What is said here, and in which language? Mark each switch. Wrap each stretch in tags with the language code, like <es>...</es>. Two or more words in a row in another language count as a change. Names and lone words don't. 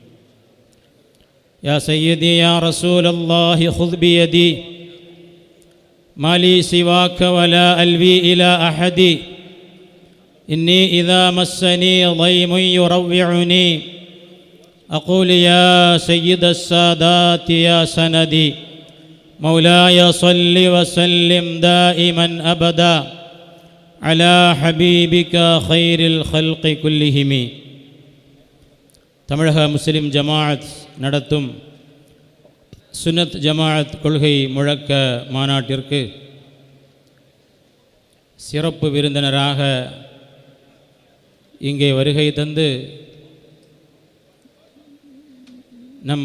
<ar>يا سيدي يا رسول الله خذ بيدي ما لي سواك ولا ألوي إلى أحد إني إذا مسني ضيم يروعني أقول يا سيد السادات يا سندي مولاي صل وسلم دائما أبدا على حبيبك خير الخلق كلهم.</ar> <ta>தமிழக முஸ்லிம் ஜமாஅத் நடத்தும் சுன்னத் ஜமாஅத் கொள்கை முழக்க மாநாட்டிற்கு சிறப்பு விருந்தினராக இங்கே வருகை தந்து நம்</ta>